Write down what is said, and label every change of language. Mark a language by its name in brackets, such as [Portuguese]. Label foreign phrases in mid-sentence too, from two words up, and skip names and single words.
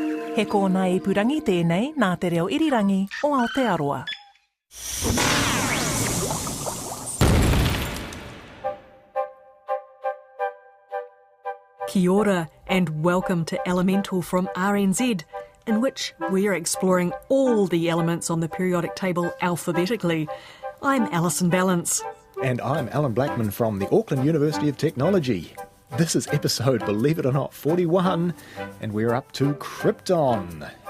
[Māori] He kōna ipurangi tēnei nā te reo irirangi o Aotearoa. Kia ora [English] and welcome to Elemental from RNZ, in which we're exploring all the elements on the periodic table alphabetically. I'm Alison Balance. And I'm Allan Blackman from the Auckland University of Technology. This is episode, believe it or not, 41, and we're up to Krypton.